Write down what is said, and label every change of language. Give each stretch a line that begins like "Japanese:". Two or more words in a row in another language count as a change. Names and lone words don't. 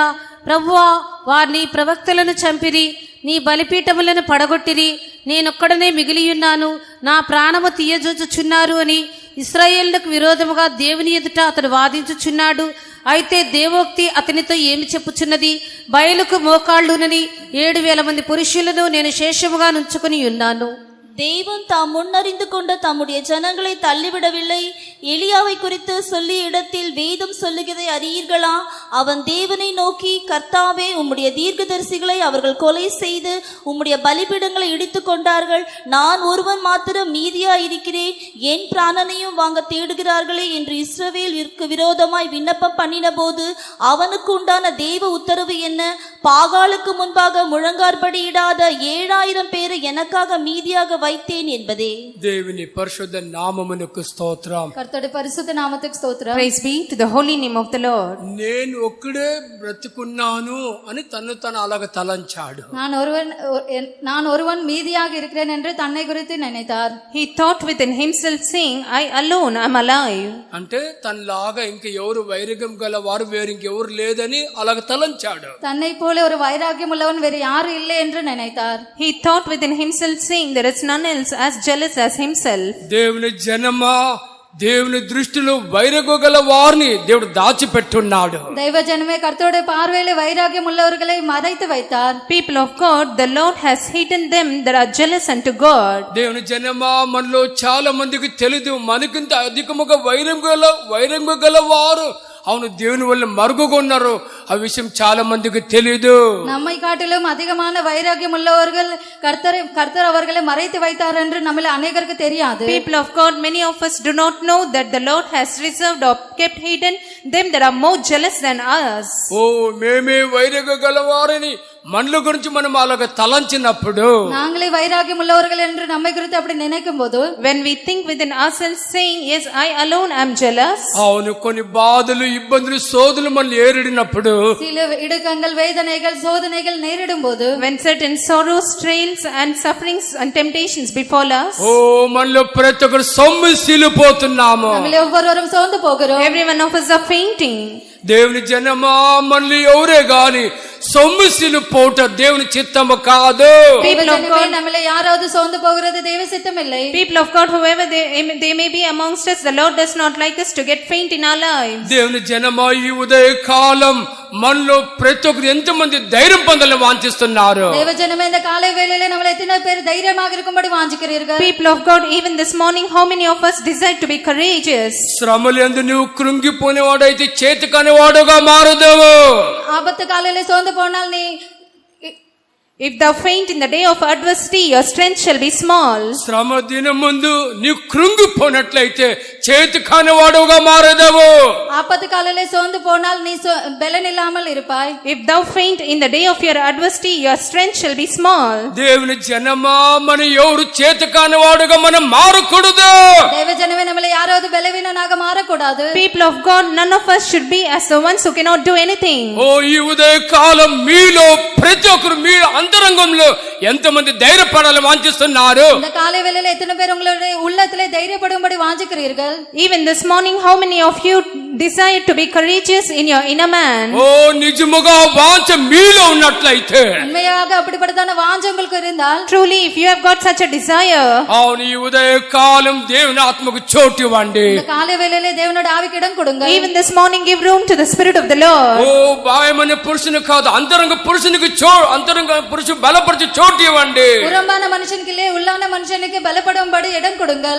Telugu: ప్రభువా, వారిని ప్రవక్తలను చంపిరి, నీ బలిపీఠములను పడగొట్టిరి, నేనొక్కడనే మిగిలియున్నాను, నా ప్రాణము తీయజూచుచున్నారు అని ఇశ్రాయేలుకు విరోధముగా దేవుని ఎదుట అతడు వాదించుచున్నాడు. అయితే దేవోక్తి అతనితో ఏమి చెప్పుచున్నది? బయలుకు మోకాళ్ళునని 7,000 మంది పురుషులను నేను శేషముగా నుంచుకుని ఉన్నాను.
Tamil: தேவன் தாம் முன்னறிந்து கொண்ட தம்முடைய ஜனங்களை தள்ளிவிடவில்லை. எலியாவை குறித்து சொல்லிய இடத்தில் வேதம் சொல்லுகிறதை அறியீர்களா? அவன் தேவனை நோக்கி, கர்த்தாவே, உம்முடைய தீர்க்கதரிசிகளை அவர்கள் கொலை செய்து உம்முடைய பலிபீடங்களை இடித்து கொண்டார்கள். நான் ஒருவன் மாத்திரம் மீதியாயிருக்கிறேன். என் பிராணனையும் வாங்க தேடுகிறார்களே என்று இஸ்ரவேலுக்கு விரோதமாய் விண்ணப்பம் பண்ணின போது அவனுக்கு உண்டான தேவ உத்தரவு என்ன? பாகாலுக்கு முன்பாக முழங்கார்படியிடாத 7,000 பேரை எனக்காக மீதியாக வைத்தேன் என்பதே.
Telugu: దేవుని పరిశుద్ధ నామమునకు స్తోత్రం.
Tamil: கர்த்தருடைய பரிசுத்த நாமத்துக்கு ஸ்தோத்திரம்.
English: Praise be to the holy name of the Lord.
Telugu: నేను ఒక్కడే బ్రతుకున్నాను అని తను తను అలాగ తలంచాడు.
Tamil: நான் ஒருவன் மீதியாக இருக்கிறேன் என்று தன்னை குறித்து நினைத்தார்.
English: He thought within himself, saying, I alone am alive.
Telugu: అంటే తనలాగా ఇంక ఎవరు వైరాగ్యం గల వారు వేరు ఇంకెవరు లేదని అలాగ తలంచాడు.
Tamil: தன்னை போல ஒரு வைராகியம் உள்ளவன் வேறு யாரும் இல்லை என்று நினைத்தார்.
English: He thought within himself, saying, there is none else as jealous as himself.
Telugu: దేవుని జనమా, దేవుని దృష్టిలో వైరాగ్యం గల వారిని దేవుడు దాచిపెట్టున్నాడు.
Tamil: தெய்வ ஜனமே கர்த்தருடைய பார்வையிலே வைராகியம் உள்ளவர்களை மறைத்து வைத்தார்.
English: People of God, the Lord has hidden them that are jealous unto God.
Telugu: దేవుని జనమా, మనలో చాలా మందికి తెలియదు మనకింత అధికముగా వైరాగ్యం గల వారు అవును దేవుని వల్ల మరుగుగొన్నారు. ఆ విషయం చాలా మందికి తెలియదు.
Tamil: நம்மை காட்டிலும் அதிகமான வைராகியம் உள்ளவர்கள் கர்த்தர் அவர்களை மறைத்து வைத்தார் என்று நம்மள அநேகருக்கு தெரியாது.
English: People of God, many of us do not know that the Lord has reserved or kept hidden them that are more jealous than us.
Telugu: ఓ మేమే వైరాగ్యం గలవారని మనల గురించి మనం అలాగ తలంచినప్పుడు,
Tamil: நாங்களே வைராகியம் உள்ளவர்கள் என்று நம்மை குறித்து அப்படி நினைக்கும் போது,
English: when we think within ourselves, saying, yes, I alone am jealous.
Telugu: అవును కొన్ని బాధలు ఇబ్బందులు శోధనలు మనల్ని ఏరిడినప్పుడు,
Tamil: சில இடுக்கங்கள் வேதனைகள் சோதனைகள் நேரிடும் போது,
English: when certain sorrows, trials and sufferings and temptations befall us,
Telugu: ఓ మనలో ప్రతి ఒక్కరు సొమ్మసిల్లిపోతున్నాము.
Tamil: நம்மள ஒவ்வொருவரும் சோர்ந்து போகிறோம்.
English: every one of us are fainting.
Telugu: దేవుని జనమా, మనల్ని ఎవరే గాని సొమ్మసిల్లు పోట దేవుని చిత్తము కాదు.
English: People of God,
Tamil: நம்மள யாராவது சோர்ந்து போகிறது தேவ சித்தம் இல்லை.
English: people of God, whoever they may be amongst us, the Lord does not like us to get faint in our lives.
Telugu: దేవుని జనమా, ఈ ఉదయ కాలం మనలో ప్రతి ఒక్కరు ఎంతమంది ధైర్యం పొందాలని వాంఛిస్తున్నారు.
Tamil: தேவ ஜனமே, இந்த காலை வேளையிலே நம்மள எத்தனை பேர் தைரியமாக இருக்கும்படி வாஞ்சிக்கிறீர்கள்?
English: People of God, even this morning, how many of us desire to be courageous?
Telugu: శ్రమలందు నువ్వు కృంగిపోయినవాడైతే చేతికాని వాడుగా మారదేవు.
Tamil: ஆபத்து காலையிலே சோர்ந்து போனால் நீ
English: If thou faint in the day of adversity, your strength shall be small.
Telugu: శ్రమ దినం ముందు నీవు కృంగిపోయినట్లయితే చేతికాని వాడుగా మారదేవు.
Tamil: ஆபத்து காலையிலே சோர்ந்து போனால் நீ பலன் இல்லாமல் இருப்பாய்.
English: If thou faint in the day of your adversity, your strength shall be small.
Telugu: దేవుని జనమా, మన ఎవరు చేతికాని వాడుగా మనం మారకూడదు.
Tamil: தேவ ஜனமே, நம்மள யாராவது பலவீனனாக மாறக்கூடாது.
English: People of God, none of us should be as the ones who cannot do anything.
Telugu: ఓ ఈ ఉదయ కాలం మీలో ప్రతి ఒక్కరు మీ అంతరంగంలో ఎంతమంది ధైర్యపడాలని వాంఛిస్తున్నారు?
Tamil: இந்த காலை வேளையிலே எத்தனை பேர் உங்களுடைய உள்ளத்திலே தைரியப்படும்படி வாஞ்சிக்கிறீர்கள்?
English: Even this morning, how many of you desire to be courageous in your inner man?
Telugu: ఓ నిజముగా వాంఛ మీలో ఉన్నట్లయితే,
Tamil: உண்மையாக அப்படிப்பட்டதான வாஞ்சை உங்களுக்கு இருந்தால்,
English: Truly, if you have got such a desire,
Telugu: అవును ఈ ఉదయ కాలం దేవుని ఆత్మకు చోటు ఇవ్వండి.
Tamil: இந்த காலை வேளையிலே தேவனோட ஆவிக்கு இடம் கொடுங்க.
English: even this morning, give room to the Spirit of the Lord.
Telugu: ఓ బాహ్యమైన పురుషుని కాదు, అంతరంగ పురుషునికి అంతరంగ పురుషు బలపరిచి చోటు ఇవ్వండి.
Tamil: புறம்பான மனுஷனுக்கு இல்லை, உள்ளான மனுஷனுக்கு பலப்படும்படி இடம் கொடுங்கள்.